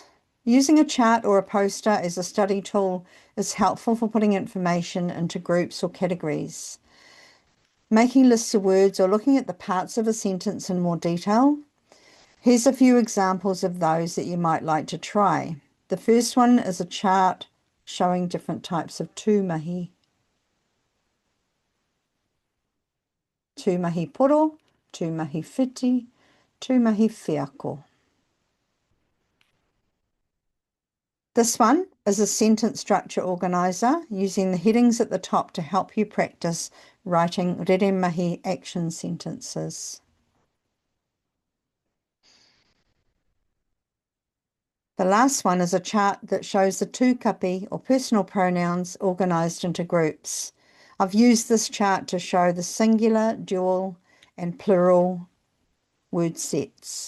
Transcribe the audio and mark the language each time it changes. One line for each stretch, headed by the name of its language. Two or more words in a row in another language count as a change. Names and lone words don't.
English: Using a chart or a poster as a study tool is helpful for putting information into groups or categories. making lists of words, or looking at the parts of a sentence in more detail. Here's a few examples of those that you might like to try. The first one is a chart showing different types of tūmahi.
Māori: Tūmahi poro, tūmahi whiti, tūmahi whiako.
English: This one is a sentence structure organizer using the headings at the top to help you practice writing
Māori: rere mahi
English: action sentences. The last one is a chart that shows the tūkapi or personal pronouns organised into groups. I've used this chart to show the singular, dual and plural word sets.